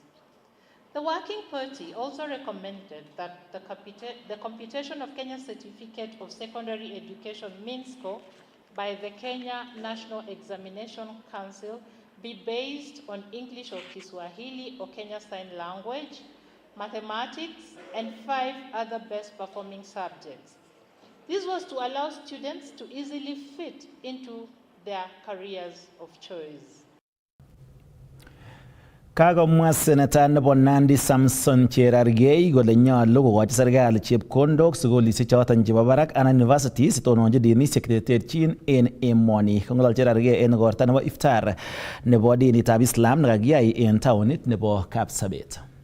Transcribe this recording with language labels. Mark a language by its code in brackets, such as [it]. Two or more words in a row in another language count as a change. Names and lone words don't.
[en] The Working Party also recommended that the computation of Kenya's Certificate of Secondary Education mean score by the Kenya National Examination Council be based on English or Kiswahili or Kenya Sign Language, mathematics, and 5 other best performing subjects. This was to allow students to easily fit into their careers of choice. [kln] Kagomwa Senator nebo Nandi Samson Cherargei kole nyolu kokochi serikali chepkondok sukulishek choton chebo barak anan universities sitononchi dinishek cheterterchin en emoni. Kong'olol Cherargei en igorta nebo iftar nebo dinitab Islam nekakiyai en taonit nebo Kapsabet.